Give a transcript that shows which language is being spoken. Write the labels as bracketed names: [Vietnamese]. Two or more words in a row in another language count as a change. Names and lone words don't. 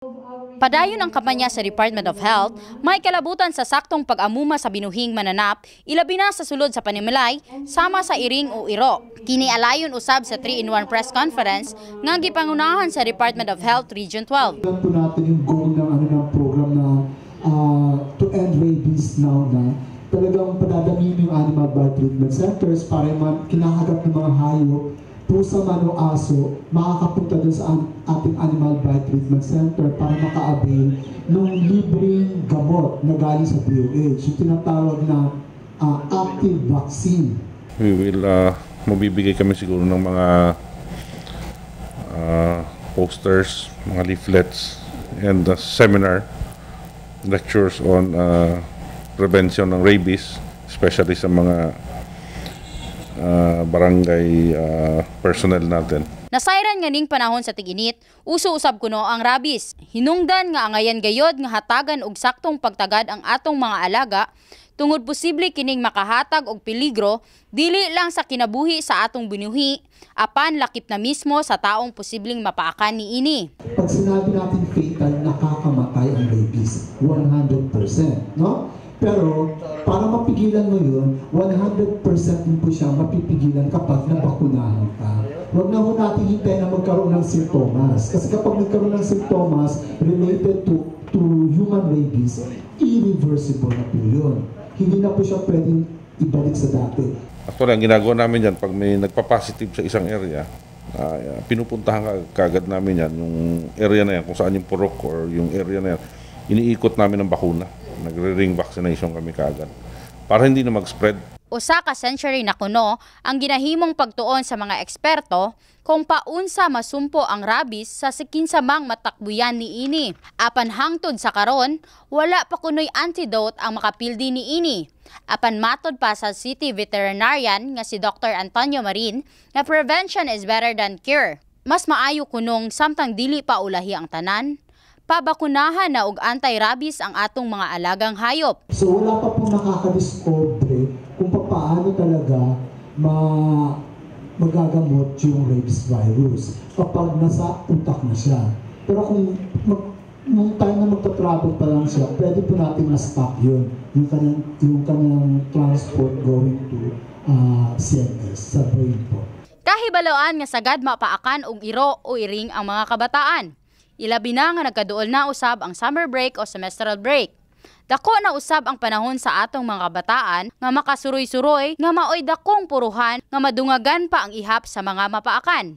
[Cebuano] Padayon ang kampanya sa Department of Health, may kalabutan sa saktong pag-amuma sa binuhing mananap, ilabi na sa sulod sa Panimalay, sama sa iring o iro. Kini alayon usab sa 3-in-1 [English] press conference [Cebuano] nga gipangunahan sa Department of Health Region 12. [Filipino] Yan po natin yung goal ng program na [English] to end rabies now [Filipino] na talagang padadamihin yung [English] animal birth treatment centers [Filipino] para yung kinakagat ng mga hayop, pusa man o aso, makakapunta dun sa ating [English] animal birth treatment center [Filipino] para maka-avail ng libreng gamot na galing sa DOH, yung tinatawag na [English] active vaccine. We will, [Filipino] mabibigay kami siguro ng mga posters, mga leaflets, and [English] seminar, lectures on prevention [Filipino] ng rabies, especially sa mga barangay personnel natin. [Cebuano] Nasayran nga ning panahon sa tig-init, uso-usab kuno ang rabies. Hinungdan nga angayan gayod nga hatagan og saktong pagtagad ang atong mga alaga tungod posible kining makahatag og peligro dili lang sa kinabuhi sa atong binuhi, apan lakip na mismo sa taong posibleng mapaakan niini. [Filipino] Pag sinabi natin fatal, nakakamatay ang rabies, 100%, no? Pero para mapigilan mo yun, 100% din po siya mapipigilan kapag nabakunahan ka. Huwag na ho natin hintayin na magkaroon ng simptomas. Kasi kapag nagkaroon ng simptomas [English] related to human rabies, [Filipino] irreversible na po yun. Hindi na po siya pwedeng ibalik sa dati. Actually, ang ginagawa namin yan, pag may nagpa-positive sa isang area, pinupuntahan kagad namin yan, yung area na yan, kung saan yung purok or yung area na yan, iniikot namin ng bakuna. Nagre-ring vaccination kami kaagad para hindi na mag-spread. [Cebuano] Usa ka century na kuno ang ginahimong pagtuon sa mga eksperto kung paunsa masumpo ang rabies sa sikinsamang matakbuyan niini. Apan hangtod sa karon, wala pa kunoy antidote ang makapildi niini. Apan matod pa sa City Veterinarian nga si Dr. Antonio Marin nga [English] prevention is better than cure. [Cebuano] Mas maayo kunong samtang dili pa ulahi ang tanan, pabakunahan na og anti-rabies ang atong mga alagang hayop. [Filipino] So wala pa pong nakakadiscover kung paano talaga magagamot yung [English] rabies virus [Filipino] kapag nasa utak na siya. Pero kung nung time na magta-travel pa lang siya, pwede po natin ma-stop yun. Yung kanyang [English] transport going to CNS, [Filipino] sa brain po. [Cebuano] Kahibaloan nga sagad mapaakan og iro o iring ang mga kabataan. Ilabi na nga nagkaduol na usab ang [English] summer break [Cebuano] o [English] semestral break. [Cebuano] Dako na usab ang panahon sa atong mga kabataan nga makasuroy-suroy nga maoy dakong puruhan nga madungagan pa ang ihap sa mga mapaakan.